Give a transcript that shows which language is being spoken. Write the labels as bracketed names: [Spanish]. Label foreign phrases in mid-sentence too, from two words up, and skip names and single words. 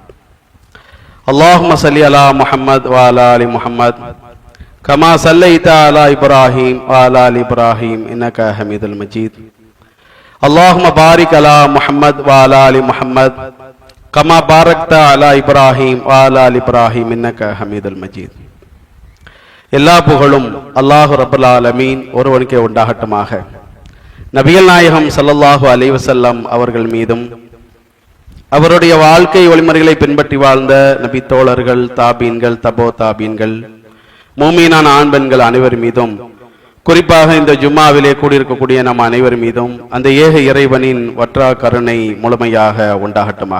[Arabic] اللهم صل على محمد وعلى آل محمد كما صليت على إبراهيم وعلى آل إبراهيم إنك حميد المجيد. اللهم بارك على محمد وعلى آل محمد كما باركت على إبراهيم وعلى آل إبراهيم إنك حميد المجيد. [Tamil] எல்லா புகழும் [Arabic] الله رب العالمين [Tamil] ஒருவனுக்கே உண்டாகட்டுமாக. நபிகள் நாயகம் [Arabic] صلى الله عليه وسلم [Tamil] அவர்கள் மீதும் அவருடைய வாழ்க்கை வழிமுறைகளை பின்பற்றி வாழ்ந்த நபி தோழர்கள், தாபீன்கள், தபோ தாபீன்கள், மூமீனான ஆண் பெண்கள் அனைவர் மீதும், குறிப்பாக இந்த ஜும்மாவிலே கூடியிருக்கக்கூடிய நம் அனைவர் மீதும் அந்த ஏக இறைவனின் வற்றா கருணை முழுமையாக உண்டாகட்டுமாக.